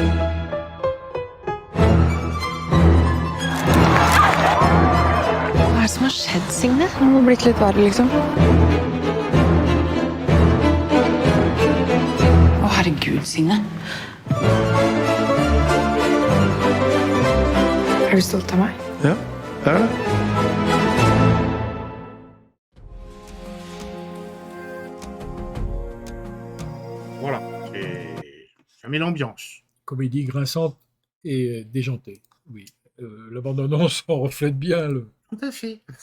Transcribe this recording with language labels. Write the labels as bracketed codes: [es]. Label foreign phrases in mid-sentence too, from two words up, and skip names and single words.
[no] Hva er det som har skjedd, Signe? Det må ha blitt litt verre, liksom. Å, herregud, Signe. Er du stolt av meg? Ja, det er det. [fr] Voilà. Ça met l'ambiance. Comédie grinçante et déjantée, oui. La bande-annonce en reflète bien le... Tout à fait.